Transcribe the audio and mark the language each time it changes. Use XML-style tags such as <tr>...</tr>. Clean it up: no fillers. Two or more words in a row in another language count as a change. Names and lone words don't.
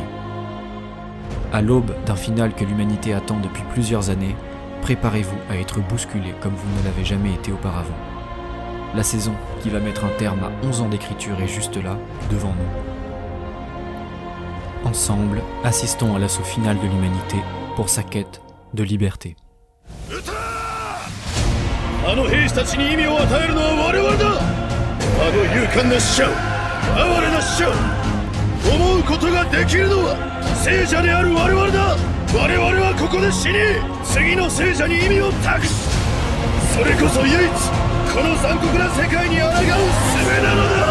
<fr>À l'aube d'un final que l'humanité attend depuis plusieurs années, préparez-vous à être bousculé comme vous ne l'avez jamais été auparavant. La saison qui va mettre un terme à 11 ans d'écriture est juste là, devant nous. Ensemble, assistons à l'assaut final de l'humanité pour sa quête de liberté.</fr> <ja>あの兵士たちに意味を与えるのは我々だ。あの勇敢な死者を、哀れな死者を思うことができるのは聖者である我々だ。我々はここで死に、次の聖者に意味を託し、それこそ唯一この残酷な世界に抗う術なのだ。</ja>